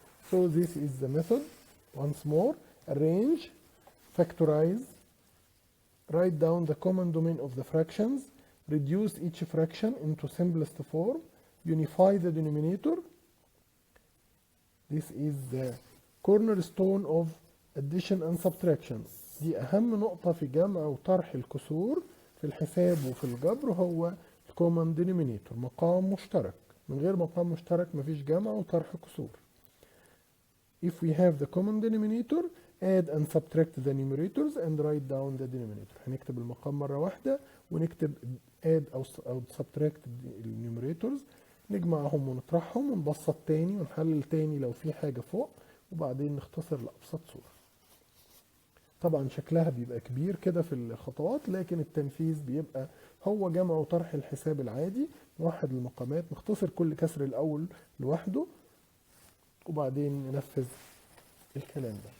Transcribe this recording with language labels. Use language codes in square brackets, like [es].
[en] So this is the method. Once more, arrange, factorize, write down the common domain of the fractions, reduce each fraction into simplest form, unify the denominator. This is the cornerstone of addition and subtraction. [ar] دي أهم نقطة في جمع وطرح الكسور في الحساب وفي الجبر، هو [en] common denominator، [ar] مقام مشترك. من غير مقام مشترك مفيش جمع وطرح كسور. [en] If we have the common denominator, add and subtract the numerators and write down the denominator. [ar] هنكتب المقام مرة واحدة ونكتب add أو subtract النيوميريتورز، نجمعهم ونطرحهم ونبسط تاني ونحلل تاني لو في حاجة فوق، وبعدين نختصر لأبسط صورة. طبعا شكلها بيبقى كبير كده في الخطوات، لكن التنفيذ بيبقى هو جمع وطرح الحساب العادي، نوحد المقامات، نختصر كل كسر الأول لوحده وبعدين ننفذ الكلام ده.